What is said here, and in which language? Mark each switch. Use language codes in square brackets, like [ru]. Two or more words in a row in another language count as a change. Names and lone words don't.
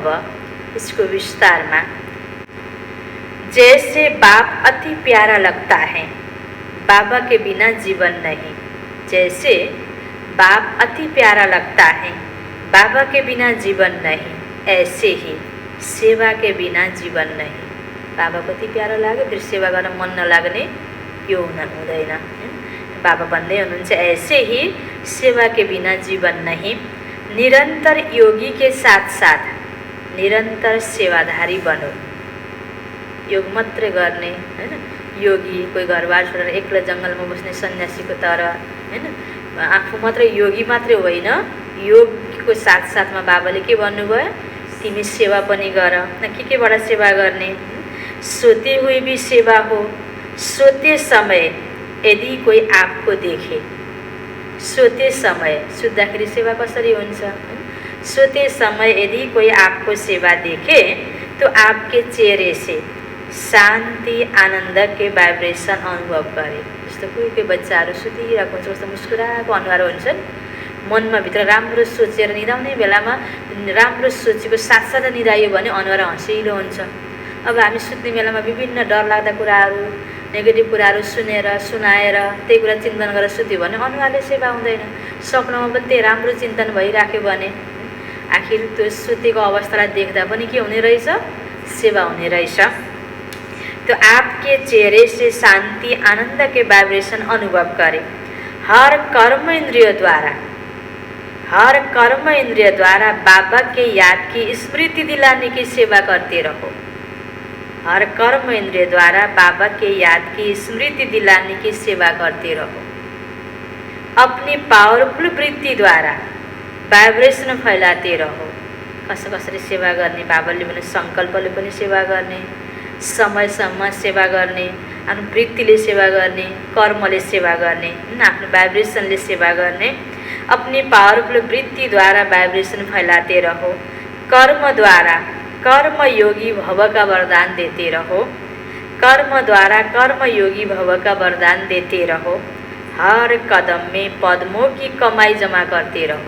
[hi] इसको विस्तार में, जैसे बाप अति प्यारा लगता है, बाबा के बिना जीवन नहीं। जैसे बाप अति प्यारा लगता है, बाबा के बिना जीवन नहीं, ऐसे ही सेवा के बिना जीवन नहीं। [ne] बाबा कति प्यारा लाग्यो, फिर सेवा गर्न मन नलाग्ने यो हुँदैन। बाबा भन्दै हुनुहुन्छ, [hi] ऐसे ही सेवा के बिना जीवन नहीं। निरंतर योगी के साथ साथ निरंतर सेवाधारी बनो। [ne] योग मात्रै गर्ने हैन, योगी कोही घरबार छोडेर एक्लै जङ्गलमा बस्ने सन्यासीको तरह हैन, आफू मात्रै योगी मात्रै होइन, योगको साथसाथमा बाबाले के भन्नुभयो, तिमी सेवा पनि गर। केबाट सेवा गर्ने? [hi] सोते हुए भी सेवा हो, सोते समय यदि कोही आपको देखे। सोते समय, [ne] सुत्दाखेरि सेवा कसरी हुन्छ? [hi] सोते समय यदि कोई आपको सेवा देखे तो आपके चेहरे से शान्ति आनंद के भाइब्रेसन अनुभव करे। [ne] जस्तो कोही बच्चाहरू सुतिरहेको हुन्छ, कस्तो मुस्कुराएको अनुहार हुन्छन्, मनमा भित्र राम्रो सोचेर निदाउने बेलामा राम्रो सोचेको साथसाथै निदायो भने अनुहार हँसिलो हुन्छ। अब हामी सुत्ने बेलामा विभिन्न डरलाग्दा कुराहरू, नेगेटिभ कुराहरू सुनेर सुनाएर त्यही कुरा चिन्तन गरेर सुत्यो भने अनुहारले सेवा हुँदैन। सपनामा पनि त्यही राम्रो चिन्तन भइराख्यो भने आखिर त्यो सुतेको अवस्थालाई देख्दा पनि के हुने रहेछ? सेवा हुने रहेछ। [hi] तो आपके चेहरे से शांति आनंद के वाइब्रेशन अनुभव करें। हर कर्म इंद्रिय द्वारा, हर कर्म इंद्रिय द्वारा बाबा के याद की स्मृति दिलाने की सेवा करते रहो। हर कर्म इंद्रिय द्वारा बाबा के याद की स्मृति दिलाने की सेवा करते रहो। अपनी पावरफुल वृत्ति द्वारा वाइब्रेसन फैलाते रहो। [ne] कसरी सेवा गर्ने? बाबाले पनि संकल्पले पनि सेवा गर्ने, समयसम्म सेवा गर्ने, आफ्नो वृत्तिले सेवा गर्ने, कर्मले सेवा गर्ने, आफ्नो वाइब्रेसनले सेवा गर्ने। [hi] अपनी पावरफुल वृत्ति द्वारा वाइब्रेशन फैलाते रहो। कर्म द्वारा कर्म योगी भव का वरदान देते रहो। कर्म द्वारा कर्म योगी भव का वरदान देते रहो। हर कदम में पद्मों की कमाई जमा करते रहो।